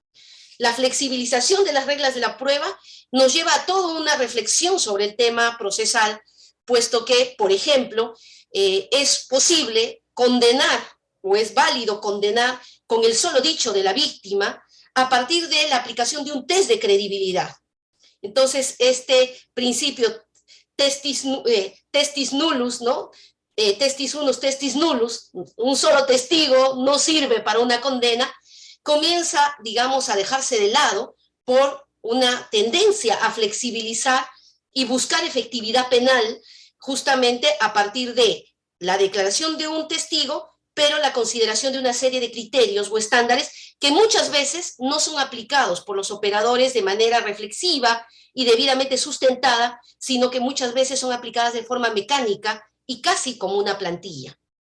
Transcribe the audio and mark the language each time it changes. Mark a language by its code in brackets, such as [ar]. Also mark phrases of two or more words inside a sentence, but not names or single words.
[es] La flexibilización de las reglas de la prueba nos lleva a toda una reflexión sobre el tema procesal, puesto que, por ejemplo, es posible condenar o es válido condenar con el solo dicho de la víctima a partir de la aplicación de un test de credibilidad. Entonces, este principio [la] testis nullus, [es] ¿no? [la] Testis unus, testis nullus, [es] un solo testigo no sirve para una condena, comienza, digamos, a dejarse de lado por una tendencia a flexibilizar y buscar efectividad penal justamente a partir de la declaración de un testigo, pero la consideración de una serie de criterios o estándares que muchas veces no son aplicados por los operadores de manera reflexiva y debidamente sustentada, sino que muchas veces son aplicadas de forma mecánica y casi como una plantilla.